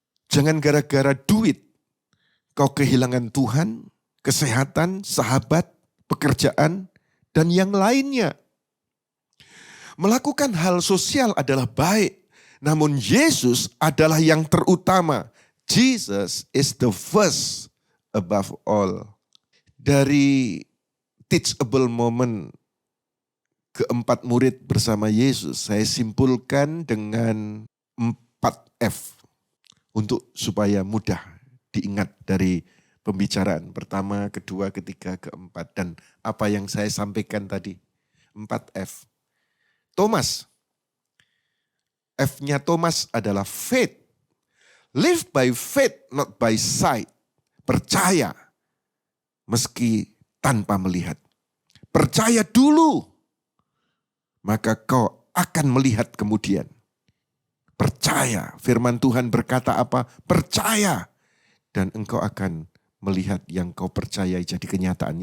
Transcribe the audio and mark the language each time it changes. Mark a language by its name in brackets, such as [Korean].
[Indonesian] Jangan gara-gara duit kau kehilangan Tuhan, kesehatan, sahabat, pekerjaan, dan yang lainnya. Melakukan hal sosial adalah baik, namun Yesus adalah yang terutama. [English] Jesus is the first above all. [Indonesian] Dari [English] teachable moment [Indonesian] keempat murid bersama Yesus, saya simpulkan dengan 4F untuk supaya mudah diingat dari pembicaraan pertama, kedua, ketiga, keempat, dan apa yang saya sampaikan tadi. 4F. Thomas. F-nya Thomas adalah faith. [English] Live by faith, not by sight. [Indonesian] Percaya meski tanpa melihat. Percaya dulu, maka kau akan melihat kemudian. Percaya, firman Tuhan berkata apa? Percaya, dan engkau akan melihat yang kau percayai jadi kenyataan.